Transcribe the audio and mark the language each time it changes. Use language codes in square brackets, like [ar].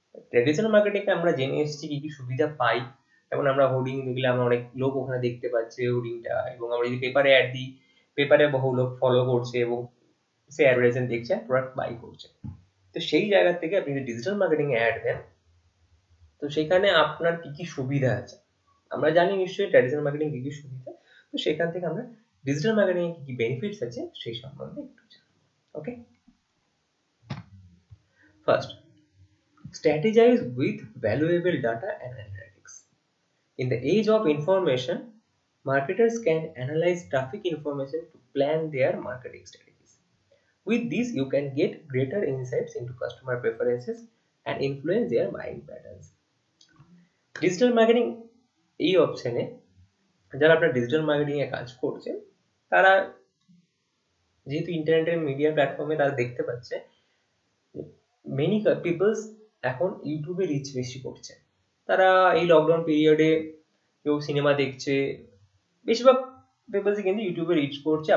[bn] Traditional marketing এ আমরা জেনে এসেছি কি কি সুবিধা পাই, যেমন আমরা হোর্ডিং দেখলে আমরা অনেক লোক ওখানে দেখতে পাচ্ছে হোর্ডিংটা, এবং আমরা যদি পেপারে অ্যাড দিই, পেপারে বহু লোক ফলো করছে এবং সে অ্যাডভার্টাইজমেন্ট দেখছে, প্রোডাক্ট বাই করছে। তো সেই জায়গা থেকে আপনি যদি ডিজিটাল মার্কেটিং এ অ্যাড দেন, তো সেখানে আপনার কি কি সুবিধা আছে, আমরা জানি নিশ্চয়ই ট্র্যাডিশনাল মার্কেটিং কি কি সুবিধা, তো সেখান থেকে আমরা ডিজিটাল মার্কেটিং এ কি কি বেনিফিটস আছে সেই সম্বন্ধে একটু জানবো। [en] Okay, first, strategize with valuable data and analytics. In the age of information, marketers can analyze traffic information to plan their marketing strategies. With this, you can get greater insights into customer preferences and influence their buying patterns. [bn] Digital marketing এই অপশনে যারা আপনার digital marketing এ কাজ করছে, তারা যেহেতু ইন্টারনেটের media প্ল্যাটফর্মে তারা দেখতে পাচ্ছে মেনি পিপলস এখন ইউটিউবে রিচ বেশি করছে। তারা এই লকডাউন পিরিয়ডে কেউ সিনেমা দেখছে, বেশিরভাগ পিপলসই কিন্তু ইউটিউবে রিচ করছে।